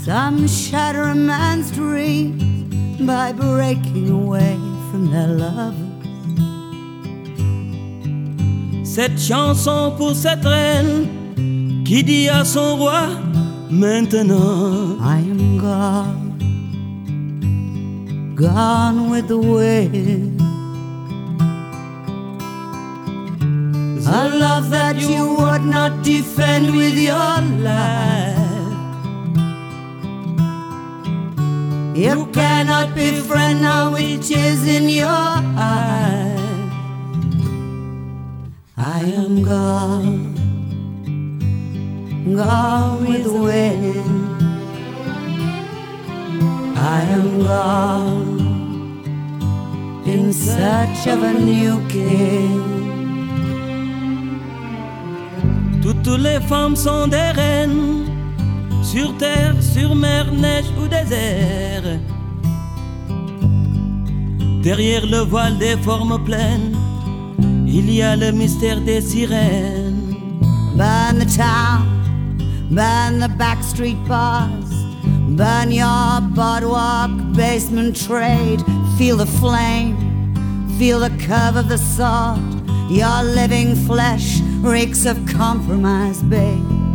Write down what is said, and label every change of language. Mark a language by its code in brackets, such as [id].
[en] Some shatter a man's dreams by breaking away from their lovers. [fr] Cette chanson pour cette reine qui dit à son roi maintenant, [en] I am gone, gone with the wind. A love that you would not defend with your life. You cannot befriend now which is in your eyes. I am gone, gone with the wind. I am gone in search of a new king. [fr] Toutes les femmes sont des reines, sur terre, sur mer, neige ou désert. Derrière le voile des formes pleines, il y a le mystère des sirènes. [en] Burn the town, burn the back street bars, burn your boardwalk basement trade. Feel the flame, feel the curve of the sword. Your living flesh reeks of compromise, babe.